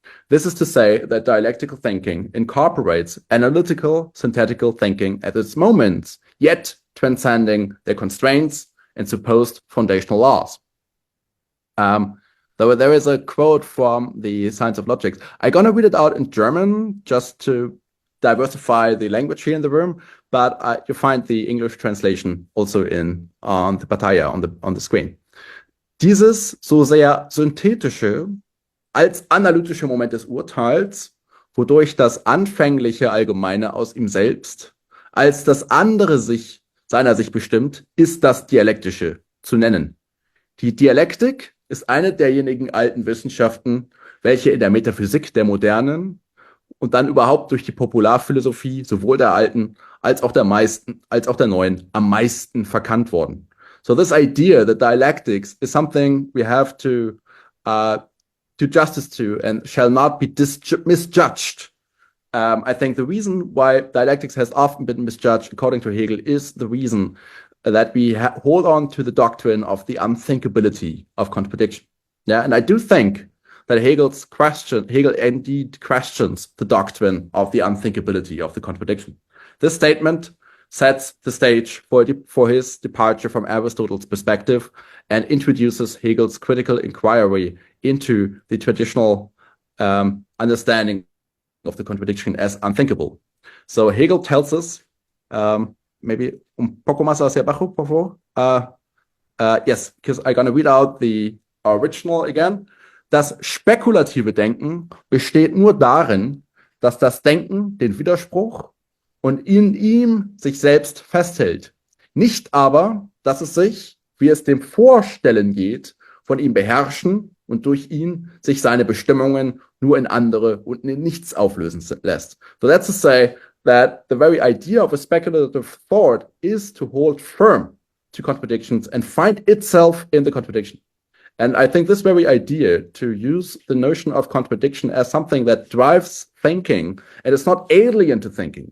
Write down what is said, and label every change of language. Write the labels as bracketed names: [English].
[English] This is to say that dialectical thinking incorporates analytical, synthetical thinking at its moments, yet transcending their constraints and supposed foundational laws. Though there is a quote from the Science of Logic. I'm going to read it out in German just to diversify the language here in the room, but you find the English translation also on the Partei, on the screen. [German] Dieses so sehr synthetische als analytische Moment des Urteils, wodurch das anfängliche Allgemeine aus ihm selbst als das andere seiner sich bestimmt, ist das Dialektische zu nennen. Die Dialektik ist eine derjenigen alten Wissenschaften, welche in der Metaphysik der Modernen und dann überhaupt durch die Popularphilosophie sowohl der alten als auch der neuen am meisten verkannt worden. [English] So this idea that dialectics is something we have to do justice to and shall not be misjudged. I think the reason why dialectics has often been misjudged, according to Hegel, is the reason that we hold on to the doctrine of the unthinkability of contradiction. Yeah, and I do think that Hegel indeed questions the doctrine of the unthinkability of the contradiction. This statement sets the stage for his departure from Aristotle's perspective and introduces Hegel's critical inquiry into the traditional understanding of the contradiction as unthinkable. So Hegel tells us, maybe [Spanish] un poco más hacia abajo, por favor. [English] Yes, because I'm going to read out the original again. [German] Das spekulative Denken besteht nur darin, dass das Denken den Widerspruch und in ihm sich selbst festhält. Nicht aber, dass es sich, wie es dem Vorstellen geht, von ihm beherrschen und durch ihn sich seine Bestimmungen nur in andere und in nichts auflösen lässt. [English] So that's to say that the very idea of a speculative thought is to hold firm to contradictions and find itself in the contradiction. And I think this very idea to use the notion of contradiction as something that drives thinking, and it's not alien to thinking.